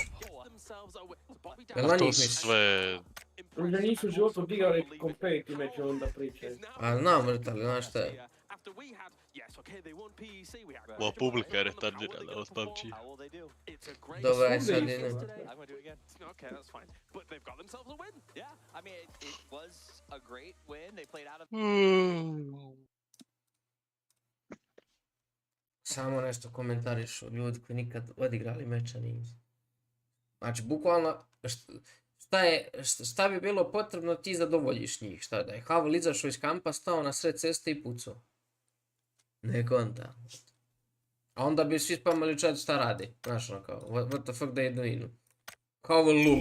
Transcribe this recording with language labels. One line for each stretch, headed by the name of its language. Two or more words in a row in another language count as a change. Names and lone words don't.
Bosnian: Jel na njih To su misliš? sve... Druže, nisu u životu odigrali kompetitiv meče, onda pričaju. A znam vrtali, znaš šta je. Ova publika je retardirana od PUBG. Dobro, aj Svugdje sad isto, idem. brate.
English: I'm gonna do it again. Okay, that's fine. But they've got themselves a win. Yeah, I mean, it was a great win. They played out of.
Bosnian: Samo nešto komentarišu ljudi koji nikad odigrali meča nisu. Znači, bukvalno, šta bi bilo potrebno ti zadovoljiš njih? Šta da je Havel izašao iz kampa, stao na sred ceste i pucao? Ne konta. A onda bi svi spamali čat šta radi. Znaš ono kao,
English: what the fuck they doing? Havel lul.